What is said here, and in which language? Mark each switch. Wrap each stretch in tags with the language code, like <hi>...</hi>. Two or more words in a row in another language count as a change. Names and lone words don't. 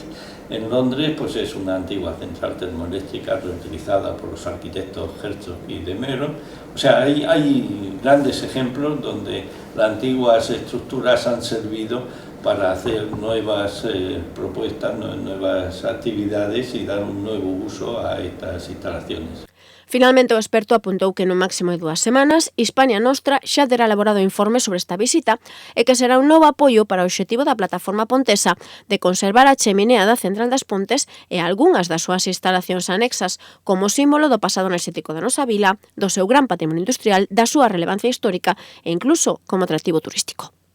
<es>En Londres pues es una antigua central termoeléctrica reutilizada por los arquitectos Herzog y de Meuron. O sea, hay grandes ejemplos donde las antiguas estructuras han servido para hacer nuevas propuestas, nuevas actividades y dar un nuevo uso a estas instalaciones. Finalmente,</es> <gl>o experto apuntou que no máximo de 2 semanas Hispania Nostra xa terá elaborado informe sobre esta visita e que será un novo apoio para o obxectivo da plataforma pontesa de conservar a cheminea da Central das Pontes e algunhas das súas instalacións anexas como símbolo do pasado enerxético da nosa vila, do seu gran patrimonio industrial, da súa relevancia histórica e incluso como atractivo turístico.</gl>